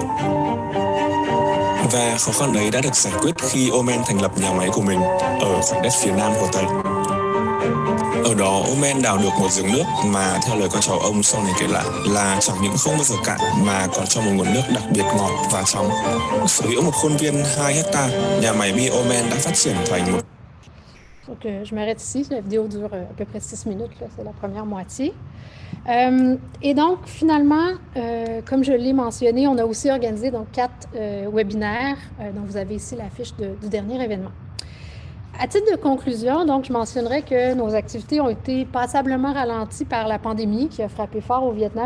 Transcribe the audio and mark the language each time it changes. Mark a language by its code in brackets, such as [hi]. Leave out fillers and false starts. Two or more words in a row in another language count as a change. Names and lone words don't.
[vi] Và khó khăn ấy đã được giải quyết khi Oman thành lập nhà máy của mình ở khoảnh đất phía nam Hồ Tây. Ở đó, Oman đào được một giếng nước mà theo lời con cháu ông sau này kể lại là chẳng những không bao giờ cạn mà còn cho một nguồn nước đặc biệt ngọt và trong. Sở hữu một khuôn viên 2 hectare, nhà máy bia Oman đã phát triển thành một... [fr] Donc, je m'arrête ici. La vidéo dure à peu près 6 minutes. C'est la première moitié. Et donc, finalement, comme je l'ai mentionné, on a aussi organisé donc 4 webinaires. Donc, vous avez ici la fiche du dernier événement. À titre de conclusion, donc, je mentionnerai que nos activités ont été passablement ralenties par la pandémie qui a frappé fort au Vietnam.